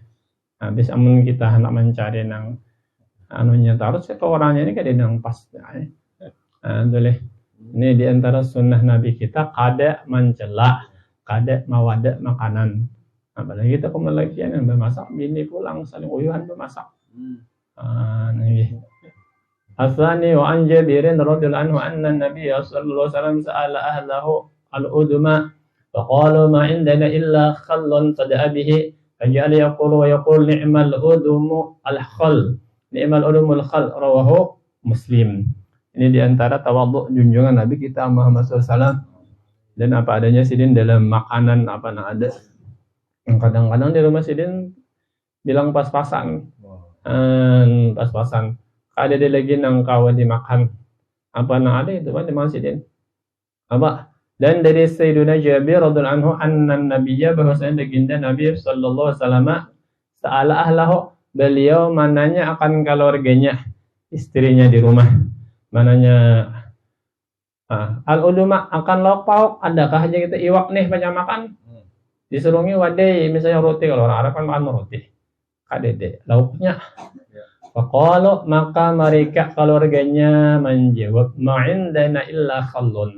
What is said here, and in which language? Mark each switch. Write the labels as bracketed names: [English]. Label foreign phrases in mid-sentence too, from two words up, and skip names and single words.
[Banjar] Habis amun kita hendak mencari nang anunya terus ke orangnya ini kada nang pas. Boleh. Ini diantara sunnah Nabi kita kada mencela, kada mawadah makanan. Apalagi kita kemalakian yang bermasak, bini pulang saling uyuhan bermasak. Nih. [Arabic] أساني وعن جابر رضي الله عنه أن النبي صلى الله عليه وسلم سأل أهله الأدم فقالوا ما عندنا إلا خل تدعى به فجعل يقول ويقول نعم الأدم الخل نعم الأدم الخل رواه مسلم. [Banjar] Ini diantara tawadhu junjungan Nabi kita Muhammad SAW. Dan apa adanya sidin dalam makanan apa yang ada. Kadang-kadang di rumah sidin bilang pas-pasan. Pas-pasan. Ada dia lagi nang kawan dimakan. Apa yang ada itu kan dimakan sidin. Apa? Dan dari Sayyidina Jabir [Arabic] رضي الله عنه أن النبي [Banjar] bahwasanya baginda Nabi [Arabic] صلى الله عليه وسلم سأل أهله, [Banjar] beliau mananya akan keluarganya, istrinya di rumah. Mananya al-uduma akan lauk pauk, adakah aja kita iwak nih banyak makan? Disurungi wadai misalnya roti, kalau orang Arab kan makan roti. Kadede lauknya Faqalu, maka mereka keluarganya menjawab, [Arabic] ما عندنا إلا خل.